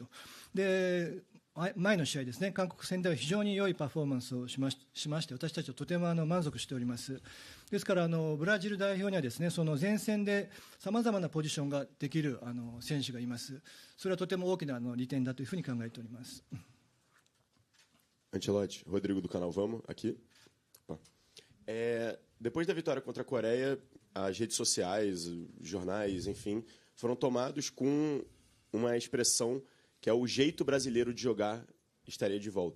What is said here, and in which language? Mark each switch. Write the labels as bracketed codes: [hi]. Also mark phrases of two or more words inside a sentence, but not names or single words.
[ja] で前の試合ですね、韓国戦では非常に良いパフォーマンスをしまして、私たちはとても満足しております。ですからブラジル代表にはですねその前線でさまざまなポジションができる選手がいます。それはとても大きな利点だというふうに考えております。 [pt] Ancelotti, Rodrigo do canal Vamos, aqui. Depois da vitória contra a Coreia, as redes sociais, jornais, enfim, foram tomados com uma expressão que é o jeito brasileiro de jogar estaria de volta.